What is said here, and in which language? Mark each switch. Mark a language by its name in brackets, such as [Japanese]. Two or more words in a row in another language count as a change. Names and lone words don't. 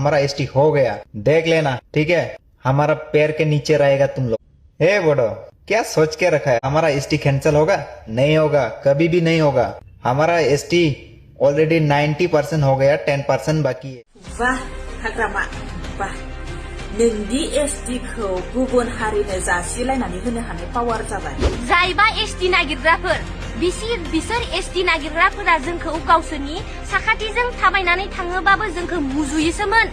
[Hindi] हमारा एसटी हो गया, देख लेना, ठीक है। हमारा पैर के नीचे रहेगा तुम लोग। ए बोडो, क्या सोच के रखा है? हमारा एसटी कैंसिल होगा? नहीं होगा, कभी भी नहीं होगा। हमारा एसटी ऑलरेडी 90% हो गया, 10% बाकी है। [Bodo] वाह हाग्रामा वाह, नोंनि एसटिखौ गुबुन हारिनो जासिलायनानै होनो हानाय पावार जाबाय। जायबा एसटी नागिरग्राफोर बिसोर एसटी नागिरग्राफोरा जोंखौ गावसोरनि साखाथिजों थाबायनानै थाङोबाबो जोंखौ मुजुयोसोमोन।